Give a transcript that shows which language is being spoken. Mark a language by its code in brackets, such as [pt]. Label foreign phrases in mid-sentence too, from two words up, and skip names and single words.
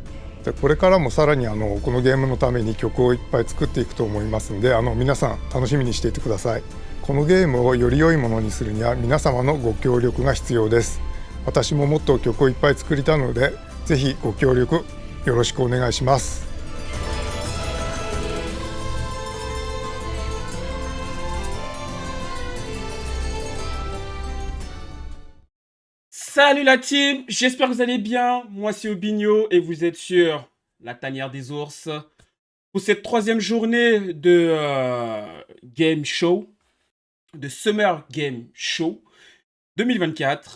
[ja] でこれからもさらにこのゲームのために曲をいっぱい作っていくと思いますので、皆さん楽しみにしていてください。このゲームをより良いものにするには皆様のご協力が必要です。私ももっと曲をいっぱい作りたいので、ぜひご協力よろしくお願いします。 [fr] Salut la team, j'espère que vous allez bien. Moi c'est Obigno et vous êtes sur la tanière des ours pour cette troisième journée de Game Show, de Summer Game Show 2024.